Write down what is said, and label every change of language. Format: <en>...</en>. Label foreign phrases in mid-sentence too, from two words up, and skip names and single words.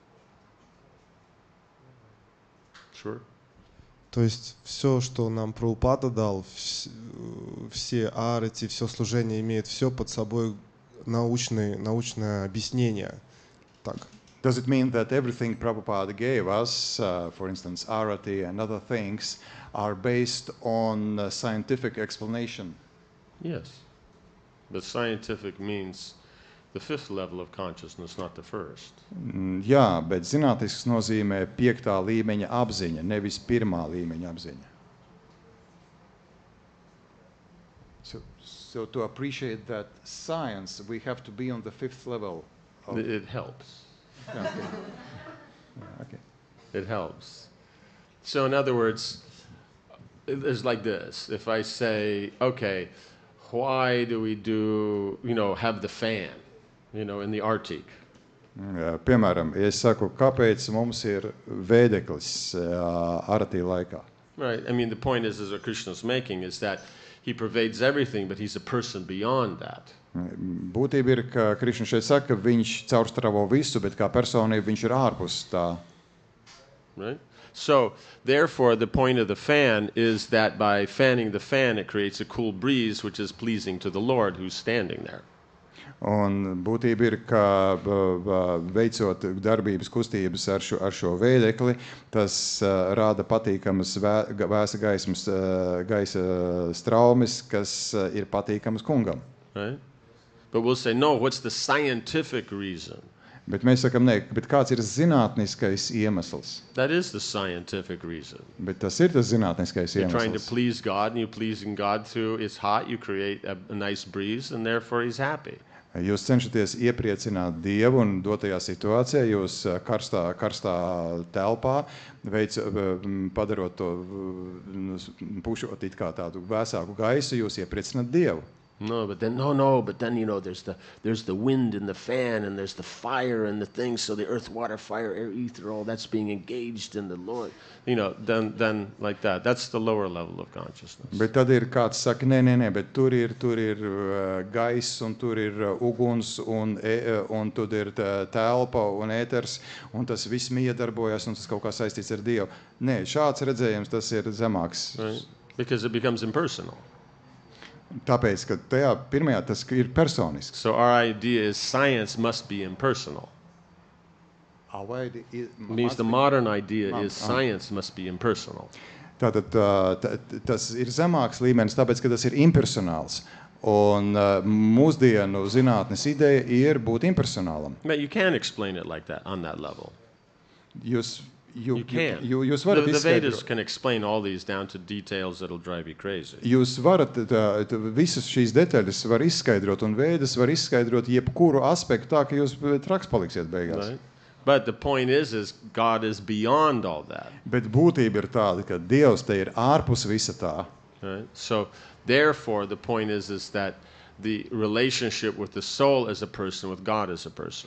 <en>Sure.</en> <ru>То есть все, что нам Прабхупада дал, все арати, все служение имеет все под собой научное объяснение. Так.</ru> <en>Does it mean that everything Prabhupada gave us, for instance, arati and other things, are based on scientific explanation? Yes. But scientific means the fifth level of consciousness, not the first.</en> <lv>Jā, bet zinātnisks nozīmē 5. līmeņa apziņa, nevis 1. līmeņa apziņa.</lv> <en>So to appreciate that science, we have to be on the 5th level. It helps. Yeah, okay. Yeah, okay. It helps. So in other words, it's like this. If I say, okay, why do we have the fan? In the Arctic.</en> <lv>Piemēram, ja es saku, kāpēc mums ir vēdeklis Arati laikā?</lv> <en>Right. I mean, the point is what Krishna's making is that he pervades everything, but he's a person beyond that.</en> <lv>Būtība ir, ka Krišna šeit saka, ka viņš caurstravo visu, bet kā personība viņš ir ārpus tā.</lv> <en>Right? So, therefore, the point of the fan is that by fanning the fan, it creates a cool breeze, which is pleasing to the Lord who's standing there.</en> <lv>Un būtība ir, ka veicot darbības kustības ar šo vēdekli, tas rāda patīkamas vēsa gaisa straumes, kas ir patīkamas kungam.</lv> <en>Right? But we'll say, no, what's the scientific reason?</en> <lv>Bet mēs sakam, ne, bet kāds ir zinātniskais iemesls?</lv> <en>That is the scientific reason.</en> <lv>Bet tas ir tas zinātniskais</lv> <en>You're trying to</en> <lv>iemesls.</lv> <en>please God, and you're pleasing God through, it's hot, you create a nice breeze, and therefore he's happy.</en> <lv>Jūs cenšaties iepriecināt Dievu un dotajā situācijā, jūs karstā telpā, padarot to, pušot it kā tādu vēsāku gaisu, jūs iepriecināt Dievu.</lv> <en>But then there's the wind and the fan and there's the fire and the things, so the earth, water, fire, air, ether, all that's being engaged in the Lord. Then like that. That's the lower level of consciousness.</en> <lv>Bet tad ir kāds saka, nē, bet tur ir gaiss un tur ir uguns un tur ir telpa un ēters un tas viss miedarbojas un tas kaut kā saistīts ar Dievu. Nē, šāds redzējums, tas ir zemāks.</lv> <en>Right? Because it becomes impersonal.</en> <lv>Tāpēc, ka tajā pirmajā tas ir personisks.</lv> <en>So our idea is science must be impersonal. Means the modern idea is science must be impersonal.</en> <lv>Tātad tas ir zemāks līmenis, tāpēc, ka tas ir impersonāls. Un mūsdienu zinātnes ideja ir būt impersonālam.</lv> <en>But you can't explain it like that, on that level. You can.</en> <lv>Jūs varat</lv> <en>The Vedas</en> <lv>izskaidrot.</lv> <en>can explain all these down to details that'll drive you crazy.</en> <lv>Jūs varat visas šīs detaļas var izskaidrot un Vēdas var izskaidrot jebkuru aspektu tā, ka jūs traks paliksiet beigās.</lv> <en>Right? But the point is God is beyond all that.</en> <lv>Bet būtība ir tāda, ka Dievs te ir ārpus visa tā.</lv> <en>Right? So therefore the point is that the relationship with the soul as a person, with God as a person.</en>